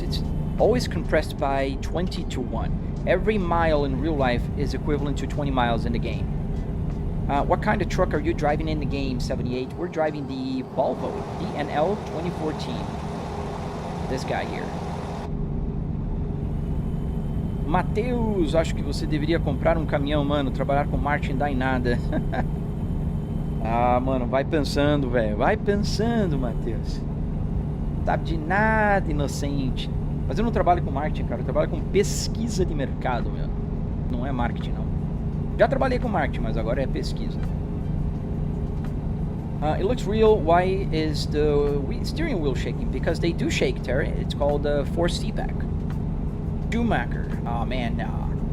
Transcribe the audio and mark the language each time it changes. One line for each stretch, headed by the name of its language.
English: It's always compressed by 20 to 1. Every mile in real life is equivalent to 20 miles in the game. What kind of truck are you driving in the game, 78? We're driving the Volvo DNL 2014. This guy here.
Portuguese: Matheus, acho que você deveria comprar um caminhão, mano. Trabalhar com marketing dá em nada. Ah, mano, vai pensando, velho. Vai pensando, Matheus. Sabe de nada, inocente. Mas eu não trabalho com marketing, cara. Eu trabalho com pesquisa de mercado, meu. Não é marketing, não. Já trabalhei com marketing, mas agora é pesquisa.
English: It looks real. Why is the steering wheel shaking? Because they do shake, Terry. It's called forced feedback. Schumacher. Oh, man, no.